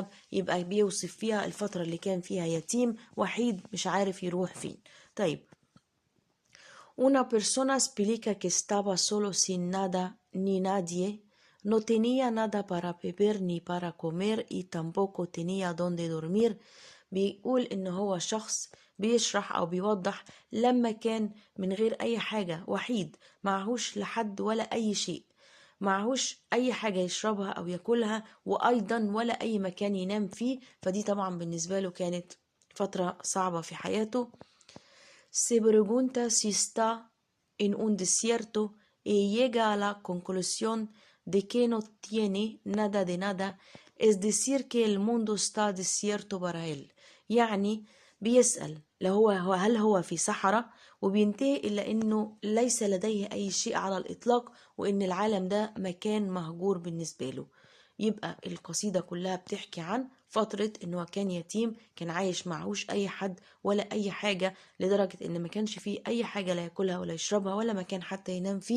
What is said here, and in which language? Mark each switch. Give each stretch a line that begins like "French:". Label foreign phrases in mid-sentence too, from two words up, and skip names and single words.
Arabic: يبقى بيوصف فيها الفترة اللي كان فيها يتيم وحيد مش عارف يروح فين. طيب،
Spanish: una persona explica que estaba solo sin nada ni nadie, no tenía nada para beber ni para comer y tampoco tenía donde dormir.
Arabic: بيقول إن هو شخص بيشرح أو بيوضح لما كان من غير أي حاجة، وحيد، معهوش لحد ولا أي شيء، معهوش أي حاجة يشربها أو ياكلها، وأيضا ولا أي مكان ينام فيه. فدي طبعا بالنسبة له كانت فترة صعبة في حياته.
Spanish: Se pregunta si está en un desierto y llega a la conclusión de que no tiene nada de nada، es decir que el mundo está desierto para él.
Arabic: يعني بيسأل لو هل هو في صحراء، وبينتهي إلى أنه ليس لديه أي شيء على الإطلاق، وأن العالم ده مكان مهجور بالنسبة له. يبقى القصيدة كلها بتحكي عن فترة انه كان يتيم، كان عايش معهوش اي حد ولا اي حاجة، لدرجة ان ما كانش فيه اي حاجة لا ياكلها ولا يشربها ولا مكان حتى ينام فيه.